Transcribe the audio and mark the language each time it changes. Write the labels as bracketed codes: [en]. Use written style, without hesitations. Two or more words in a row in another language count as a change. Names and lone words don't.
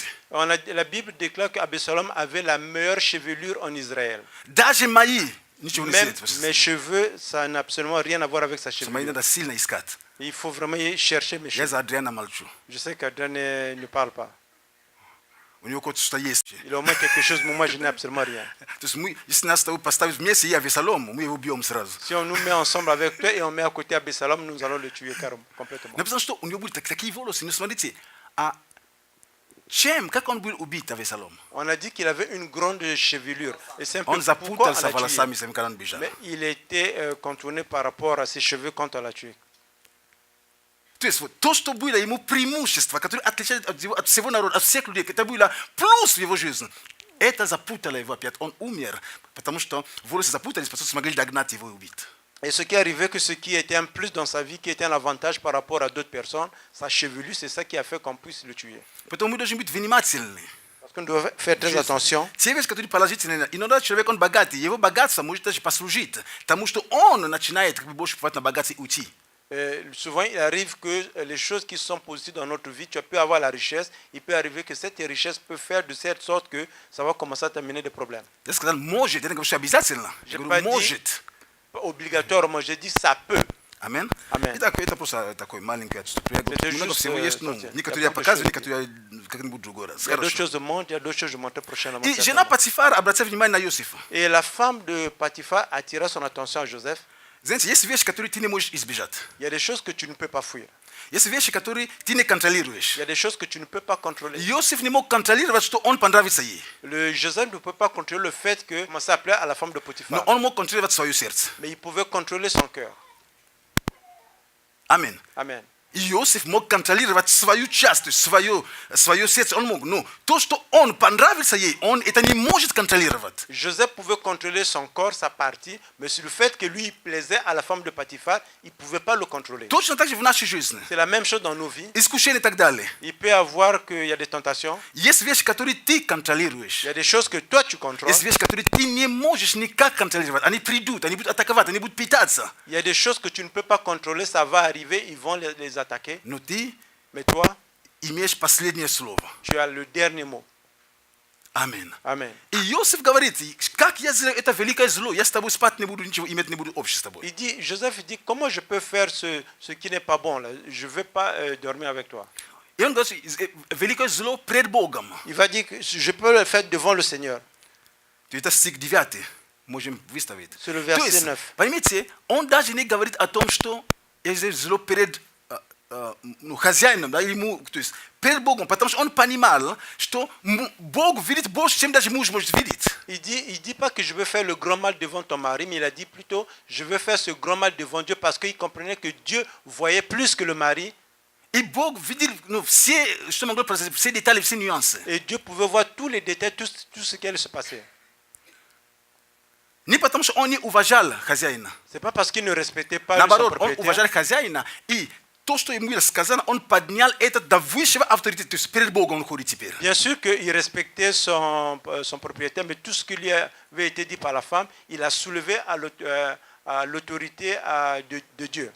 [fr] la Bible déclare qu'Absalom avait la meilleure chevelure en Israël. [ru] Даже мои, ничего не [fr] Même [ru] знает. [fr] mes cheveux, ça n'a absolument rien à voir avec sa [ru] Мои [fr] chevelure. [ru] надо сильно искать. [fr] Il faut vraiment chercher mes [ru] Я [fr] cheveux. [ru] за Адриана молчу. [fr] Je sais qu'Adrien ne parle pas. [ru] У него что-то есть. [fr] Il a au moins quelque chose, mais moi je n'ai absolument rien. [ru] То есть мы, если нас с тобой поставить вместе и Авесалом, мы его убьем сразу. [fr] Si on nous met ensemble avec toi et on met à côté Absalom, nous allons le tuer complètement. [ru] Написано, что у него были такие волосы. Но смотрите, а как он был убит, Авесалом? [fr] On a dit qu'il avait une grande chevelure. Et c'est un peu [ru] Он [fr] pourquoi on [ru] запутался [fr] l'a tué. [ru] волосами своими, когда он бежал. [fr] Mais il était contourné par rapport à ses cheveux quand on l'a tué. [ru] То есть вот то, что было ему преимущество, которое отличает от всего народа, от всех людей, это было плюс в его жизни, это запутало его опять. Он умер, потому что волосы запутались, потому что смогли догнать его и убить. [fr] Et ce qui arrivait, que ce qui était un plus dans sa vie, qui était un avantage par rapport à d'autres personnes, sa chevelure, c'est ça qui a fait qu'on puisse le tuer. [ru] Поэтому мы должны быть внимательны. [fr] Parce qu'on doit faire très attention. [ru] Те вещи, которые положительные, иногда человек, он богатый, его богатство может даже послужить тому, что он начинает больше попадать на богатство и уйти. [fr] Souvent, il arrive que les choses qui sont positives dans notre vie, tu peux avoir la richesse, il peut arriver que cette richesse peut faire de cette sorte que ça va commencer à t'amener des problèmes. [ru] Я сказал, может, я не говорю, что обязательно. Я [fr] J'ai [ru] говорю, [fr] pas dit [ru] может. [fr] obligatoirement, j'ai dit ça peut. [ru] Амин. Аминь. Итак, это просто такое маленькое отступление. Это Много just, всего есть, [fr] sortir. [ru] некоторые [fr] Il y [ru] я [fr] a beaucoup de [ru] показываю, [fr] choses. [ru] некоторые я как-нибудь другой раз. [fr] Il y a d'autres [ru] Хорошо. [fr] choses de monde, il y a d'autres choses de montrer prochainement. [ru] И жена Патифара обратила внимание на Иосифа. [fr] Et la femme de Potiphar attira son attention à Joseph. [ru] Знаете, есть вещи, которые ты не можешь избежать. [fr] Il y a des choses que tu ne peux pas fuir. [ru] Есть вещи, которые ты не контролируешь. [fr] Il y a des choses que tu ne peux pas contrôler. [ru] Иосиф не мог контролировать, что он понравится ей. [fr] Le Joseph ne peut pas contrôler le fait que commençait à plaire à la femme de [ru] Но [fr] Potiphar. [ru] он мог контролировать свое сердце. [fr] Mais il pouvait contrôler son cœur. [ru] Аминь. [fr] Amen. [ru] Иосиф мог контролировать свою часть, то есть свое сердце. Он мог. Но то, что он понравился ей, он это не может контролировать. [fr] Joseph pouvait contrôler son corps, sa partie, mais sur le fait que lui il plaisait à la femme de Potiphar, il ne pouvait pas le contrôler. [ru] Точно так же в нашей жизни. [fr] C'est la même chose dans nos vies. [ru] Искушения и так далее. [fr] Il peut y avoir qu'il y a des tentations. [ru] Есть вещи, которые ты контролируешь. [fr] Il y a des choses que toi tu contrôles. [ru] Есть вещи, которые ты не можешь никак контролировать. Они придут, они будут атаковать, они будут питаться. [fr] Il y a des choses que tu ne peux pas contrôler, ça va arriver, ils vont les attaquer. [ru] Но ты [fr] Mais toi, [ru] имеешь последнее слово. [fr] tu as le dernier mot. [ru] Аминь. [fr] Amen. [ru] И Иосиф говорит, как я сделаю это великое зло, я с тобой спать не буду, ничего иметь не буду, общество с тобой. [fr] Il dit, Joseph dit, comment je peux faire ce qui n'est pas bon là? Je ne veux pas dormir avec toi. [ru] И он говорит, великое зло пред Богом. [fr] Il va dire que je peux le faire devant le Seigneur. [ru] Это стих 9, можем выставить. [fr] C'est le [ru] То [fr] verset [ru] есть, [fr] 9. [ru] понимаете, он даже не говорит о том, что я сделаю зло перед хозяином, да, или то есть перед Богом, потому что он понимал, что Бог видит больше, чем даже муж может видеть. [fr] Il dit pas que je veux faire le grand mal devant ton mari, mais il a dit plutôt, je veux faire ce grand mal devant Dieu parce qu'il comprenait que Dieu voyait plus que le mari. [ru] И Бог видел все, что могло произойти, все детали, все нюансы. [fr] Et Dieu pouvait voir tous les détails, tout ce qui allait se passer. [ru] Не потому что он не уважал хозяина. [fr] C'est pas parce qu'il ne respectait pas son [ru] Наоборот, он [fr] propriétaire. [ru] уважал хозяина, и то, что ему было сказано, он поднял это до высшего авторитета, то есть перед Богом он ходит теперь. [fr] Bien sûr qu'il respectait son propriétaire, mais tout ce qui lui avait été dit par la femme, il a soulevé à l'autorité de Dieu.